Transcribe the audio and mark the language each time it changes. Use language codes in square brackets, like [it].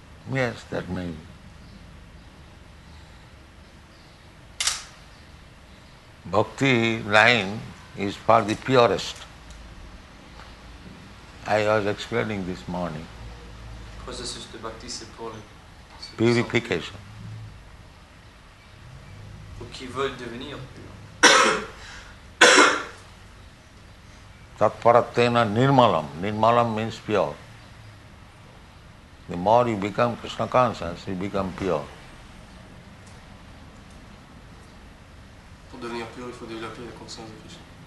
[en] Yes, that may be. Bhakti line is for the purest. I was explaining this morning. [fr] Processus de bhakti, c'est pour le [en] Purification. [fr] pour qui veulent devenir purs. [sa] Tatparatena nirmalam. [en] Nirmalam means pure. The more you become Krishna conscious, you become pure. [fr] Pour devenir pur, il faut développer la conscience de Krishna.